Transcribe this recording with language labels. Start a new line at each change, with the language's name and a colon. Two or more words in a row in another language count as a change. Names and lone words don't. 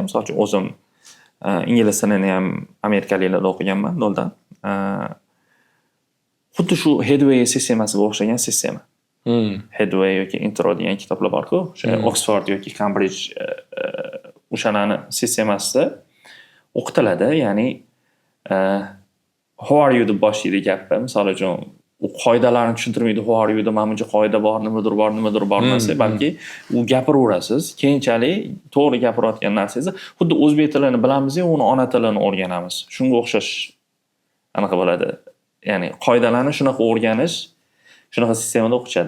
Uzbek: Misol uchun o'zim ingliz tilini ham amerikaliklarda o'qiganman, noldan. Xuddi shu Headway sistemasiga o'xshagan sistema. Headway yoki Intro degan kitoblar bor-ku, o'sha Oxford yoki Cambridge o'shalarni sistemasida o'qitiladi. Ya'ni
English: how are you
Uzbek: deb boshlaydi gapni. Misol uchun u qoidalarni tushuntirmaydi,
English: how are you
Uzbek: deb mana buncha qoida bor, nimadir bor emas, balki u gapiraverasiz. Keyinchalik to'g'ri gapirayotgan narsangizni xuddi o'zbek tilini bilamiz-ku, uni ona tilini o'rganamiz. Shunga o'xshash anaqa bo'ladi. Ya'ni qoidalarni shunaqa o'rganish, shunaqa sistemada o'qishadi.